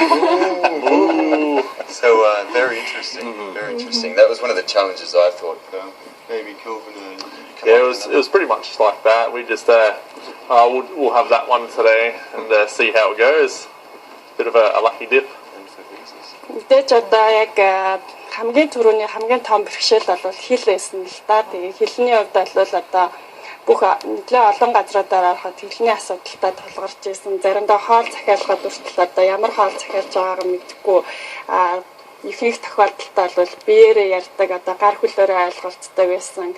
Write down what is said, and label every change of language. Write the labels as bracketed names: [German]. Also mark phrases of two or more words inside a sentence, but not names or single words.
[English] So very interesting, very interesting. That was one of the challenges I thought. Maybe Kelvin. Yeah, it was pretty much like that. We just we'll have that one today and see how it goes. Bit of a lucky dip. [Mongolian] Мэдээж одоо яг хамгийн түрүүний хамгийн том бэрхшээл бол хэл байсан л та. Тэгээ хэлний хувьд бол одоо бүх нэлээд олон газруудаар ороход хэлний асуудалтай тулгарч ирсэн. Заримдаа хоол захиалгад хүртэл одоо ямар хоол захиалж байгааг мэдэхгүй ихэнх тохиолдолд бол биеэрээ ярьдаг одоо гар хүлээрээ ойлголцдог байсан.